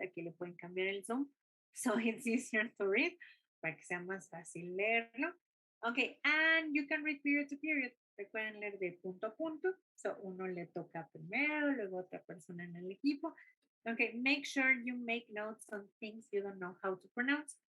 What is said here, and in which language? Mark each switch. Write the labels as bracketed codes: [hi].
[es] Aquí le pueden cambiar el Zoom. [en] So it's easier to read, [es] para que sea más fácil leerlo. [en] Okay, and you can read period to period. [es] Recuerden leer de punto a punto. So uno le toca primero, luego otra persona en el equipo. [en] Okay, make sure you make notes on things you don't know how to pronounce.